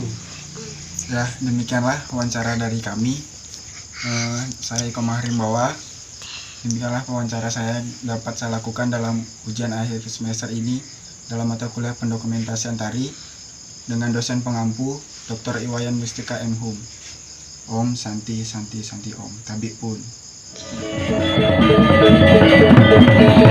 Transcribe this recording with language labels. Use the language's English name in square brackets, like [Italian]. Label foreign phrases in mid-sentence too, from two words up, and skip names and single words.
[Indonesian] Ya, demikianlah wawancara dari kami. Saya Iko Mahrimbawa. Demikianlah wawancara saya dapat saya lakukan dalam ujian akhir semester ini dalam mata kuliah pendokumentasian tari dengan dosen pengampu Dr. Iwayan Mustika M. Hum. [Sanskrit] Om Santi Santi Santi Om. [Lampung Api] Tabik pun.